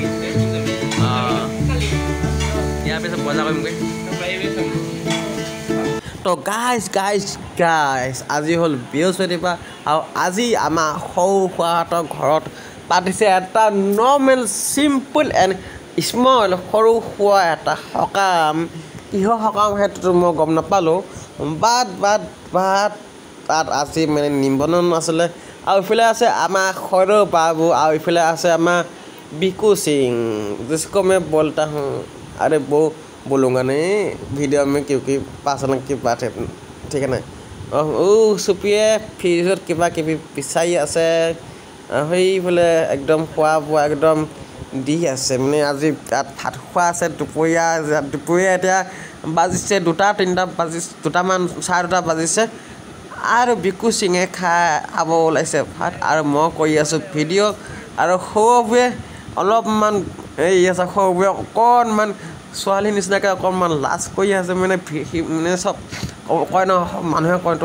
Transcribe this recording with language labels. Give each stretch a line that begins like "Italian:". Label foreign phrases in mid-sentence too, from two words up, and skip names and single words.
Assamese: ইয়াৰ পিছত বজাৰ কৰিমগৈ তো গাইজ আজি হ'ল বৃহস্পতিবাৰ আৰু আজি আমাৰ সৰু খুৰাহঁতৰ ঘৰত পাতিছে এটা
English: normal simple and small
Assamese: সৰু সুৰা এটা সকাম কিহৰ সকাম সেইটোতো মই গম নাপালোঁ বাট তাত আজি মানে নিমন্ত্ৰণ আছিলে আৰু ইফালে আছে আমাৰ সৰু বাবু আৰু ইফালে আছে আমাৰ বিকু সিং
Hindi: जिसको मैं बोलता हूँ अरे वो बोलूँगा नहीं वीडियो में क्योंकि पासन की बात है ठीक है ना
Assamese: চুপিয়ে ফ্ৰিজত কিবা কিবি পিছাই আছে সেইফালে একদম খোৱা বোৱা একদম দি আছে মানে আজি তাত ভাত খোৱা আছে দুপৰীয়া এতিয়া বাজিছে 2:30 চাৰে 2 বাজিছে আৰু বিকু সিঙে খাব ওলাইছে ভাত আৰু মই কৰি আছোঁ ভিডিঅ' আৰু সৰুবোৰে অলপমান এই আছে সৰুবোৰে অকণমান ছোৱালী নিচিনাকৈ অকণমান লাজ কৰি আছে মানে চব কয় ন মানুহে কয়তো